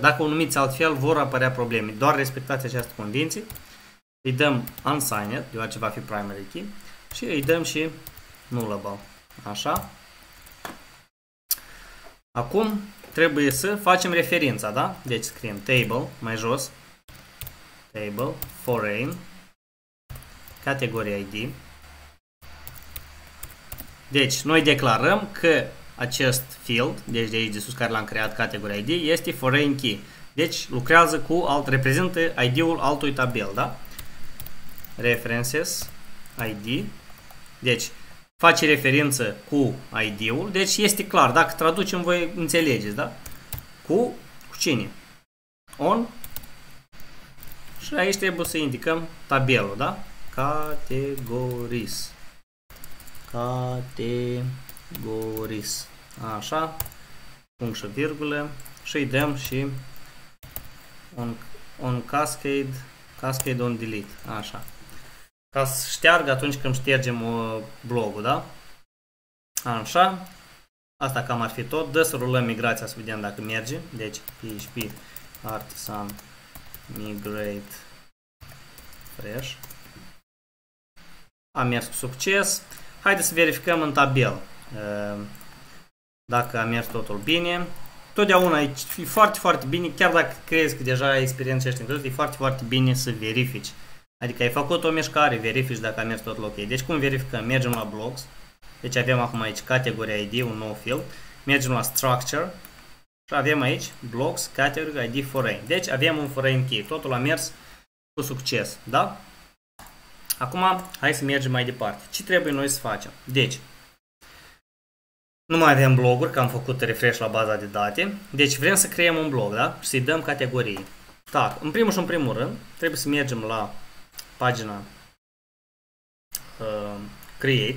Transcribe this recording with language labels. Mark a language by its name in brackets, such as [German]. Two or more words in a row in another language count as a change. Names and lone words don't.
[Romanian] Dacă o numiți altfel, vor apărea probleme. Doar respectați această convenție. Îi dăm unsigned, deoarece va fi [English] primary key. [Romanian] Și îi dăm și nullable. Așa. Acum trebuie să facem referința, da? Deci scriem table, mai jos, [English] table, foreign, [Romanian] categoria ID. Deci noi declarăm că acest field, deci de aici de sus care l-am creat, categoria ID, este [English] foreign key. [Romanian] Deci lucrează cu reprezintă ID-ul altui tabel, da? [English] References, ID. Deci face referință cu ID-ul, deci este clar, dacă traducem voi înțelegeți, da? [Romanian] Cu cine? On. Și aici trebuie să indicăm tabelul, da? [English] Categories. Categories. [Romanian] Așa. Punct și virgulă. Și îi dăm și [English] on cascade on delete. [Romanian] Așa. Ca să șteargă atunci când ștergem blogul, da? Așa. Asta cam ar fi tot. Dă să rulăm migrația să vedem dacă merge. Deci PHP Artisan Migrate Fresh. A mers cu succes. Haideți să verificăm în tabel dacă a mers totul bine. Totdeauna e foarte, foarte bine, chiar dacă crezi că deja ai experiență și e foarte, foarte bine să verifici. Adică ai făcut o mișcare, verifici dacă a mers totul ok. Deci cum verificăm? Mergem la blogs. Deci avem acum aici categoria ID, un nou field. Mergem la structure și avem aici blogs, [English] category ID foreign. [Romanian] Deci avem un [English] foreign key. [Romanian] Totul a mers cu succes, da? Acum hai să mergem mai departe. Ce trebuie noi să facem? Deci nu mai avem bloguri, că am făcut refresh la baza de date. Deci vrem să creăm un blog, da? Și să-i dăm categorii. Da, în primul și în primul rând trebuie să mergem la pagina Create.